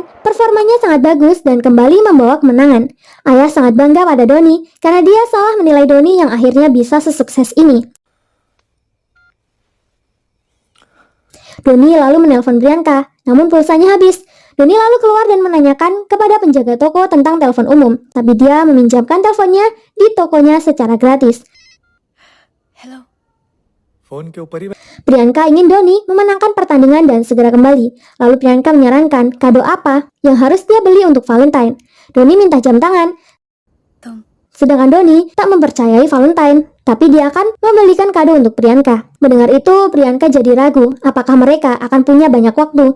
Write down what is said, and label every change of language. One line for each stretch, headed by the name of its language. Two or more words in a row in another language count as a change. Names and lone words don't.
Indonesian: Performanya sangat bagus dan kembali membawa kemenangan. Ayah sangat bangga pada Dhoni karena dia salah menilai Dhoni yang akhirnya bisa sesukses ini. Dhoni lalu menelpon Priyanka, namun pulsanya habis. Dhoni lalu keluar dan menanyakan kepada penjaga toko tentang telepon umum, tapi dia meminjamkan teleponnya di tokonya secara gratis.
Hindi: फोन के ऊपर ही
Indonesian: Priyanka ingin Dhoni memenangkan pertandingan dan segera kembali. Lalu Priyanka menyarankan kado apa yang harus dia beli untuk Valentine. Dhoni minta jam tangan. Sedangkan Dhoni tak mempercayai Valentine, tapi dia akan membelikan kado untuk Priyanka. Mendengar itu, Priyanka jadi ragu apakah mereka akan punya banyak waktu.